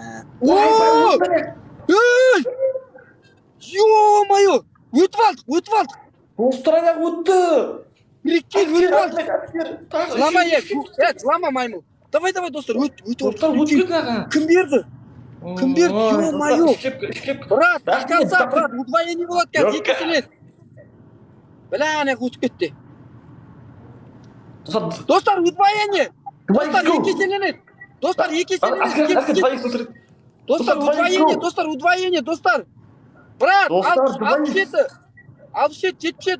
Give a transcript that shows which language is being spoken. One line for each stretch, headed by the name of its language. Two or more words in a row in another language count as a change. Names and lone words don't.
Russian: Эй! Ё-моё!
Kazakh: Өтіп алдық. Достар, аяқ өтті. Прикинь, өтіп алдық. Жылама, жылама, маймыл. Давай, достар, өтіп. Кім берді?
Russian: Ё-моё! Брат, до конца, брат, удвоение
Kazakh: болады қазір, екі селен. Бля, ана өтіп кетті. Достар, удвоение! Достар, екі селенет! Достар, удвоение, достар!
Russian: Брат, 67, 77.